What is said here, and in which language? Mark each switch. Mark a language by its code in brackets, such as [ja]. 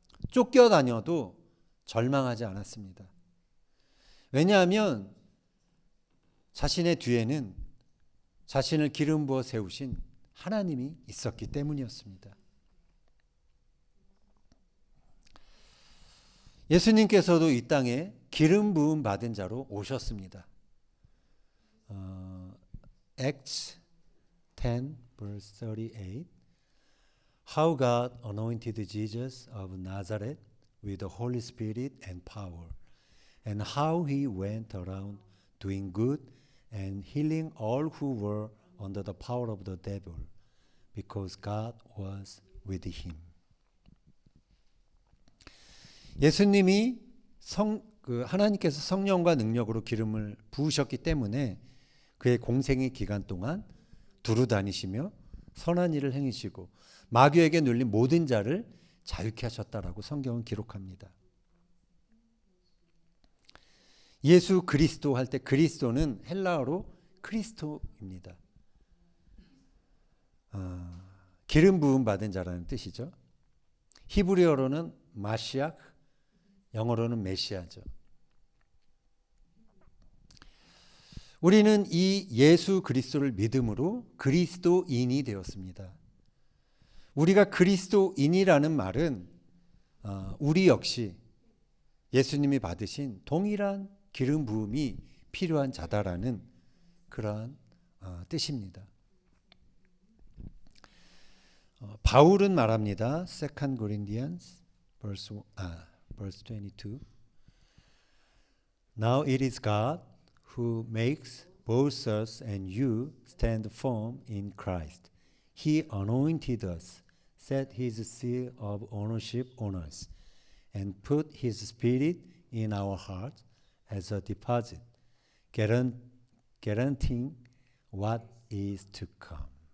[ko] 쫓겨다녀도 절망하지 않았습니다. 왜냐하면 자신의 뒤에는 자신을 기름 부어 세우신 하나님이 있었기 때문이었습니다. 예수님께서도 이 땅에 기름 부음 받은 자로 오셨습니다. [en] Acts 10 verse 38 How God anointed Jesus of Nazareth with the Holy Spirit and power, and how he went around doing good and healing all who were under the power of the devil, because God was with him. [ko] 예수님이 하나님께서 성령과 능력으로 기름을 부으셨기 때문에 그의 공생의 기간 동안 두루 다니시며 선한 일을 행하시고 마귀에게 눌린 모든 자를 자유케 하셨다라고 성경은 기록합니다. 예수 그리스도 할 때 그리스도는 헬라어로 크리스토입니다. 기름 부음 받은 자라는 뜻이죠. 히브리어로는 마시아, 영어로는 메시아죠. 우리는 이 예수 그리스도를 믿음으로 그리스도인이 되었습니다. 우리가 그리스도인이라는 말은 우리 역시 예수님이 받으신 동일한 기름 부음이 필요한 자다라는 그러한 뜻입니다. 바울은 말합니다. [en] 2 Corinthians verse 22 Now it is God who makes both us and you stand firm in Christ. He anointed us, set his seal of ownership on us, and put his spirit in our hearts as a deposit, guaranteeing what is to come.